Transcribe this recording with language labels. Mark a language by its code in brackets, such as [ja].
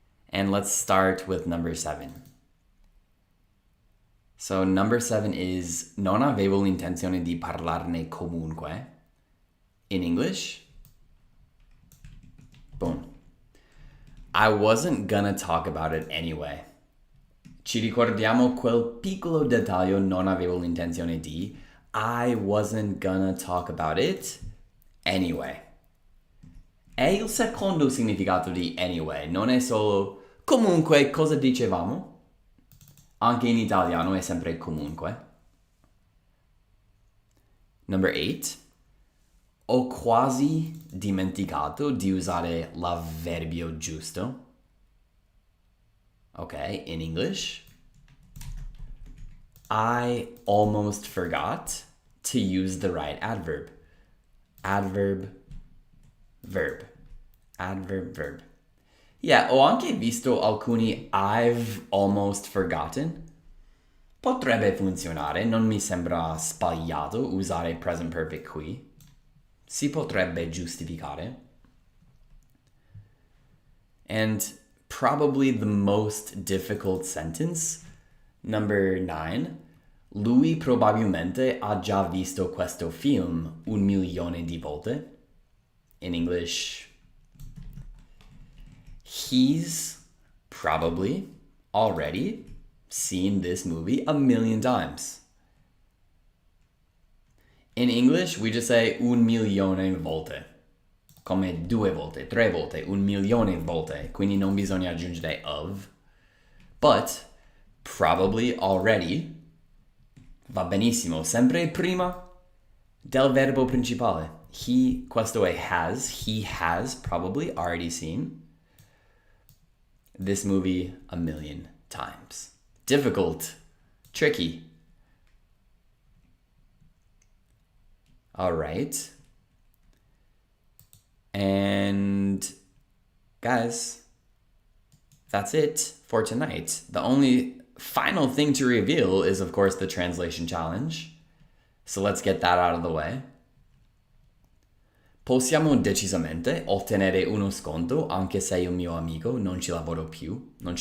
[en] And let's start with number 7. So number 7 is [it] non avevo l'intenzione di parlarne comunque. [en] In English, boom. I wasn't gonna talk about it anyway. [it] Ci ricordiamo quel piccolo dettaglio non avevo l'intenzione di. [en] I wasn't gonna talk about it anyway. [it] È il secondo significato di anyway, non è solo comunque cosa dicevamo? Anche in italiano è sempre comunque. Number 8. Ho quasi dimenticato di usare l'avverbio giusto. [en] Okay, in English, I almost forgot to use the right adverb. Adverb, verb. Adverb, verb. [it] Yeah, ho anche visto alcuni [en] I've almost forgotten. [it] Potrebbe funzionare, non mi sembra sbagliato usare present perfect qui. Si potrebbe giustificare. [en] And probably the most difficult sentence Number 9. [it] Lui probabilmente ha già visto questo film 1,000,000 di volte. [en] In English, he's probably already seen this movie 1,000,000 times. In English, we just say [it] 1,000,000 volte. Come 2 volte, 3 volte, 1,000,000 volte. Quindi non bisogna aggiungere of. [en] But probably already [it] va benissimo. Sempre prima del verbo principale. Questo è has. [en] He has probably already seen this movie 1,000,000 times. Difficult. Tricky. All right. And guys, that's it for tonight. The only final thing to reveal is, of course, the translation challenge. So let's get that out of the way. [it] Possiamo decisamente ottenere uno sconto anche se il mio amico non ci lavora più.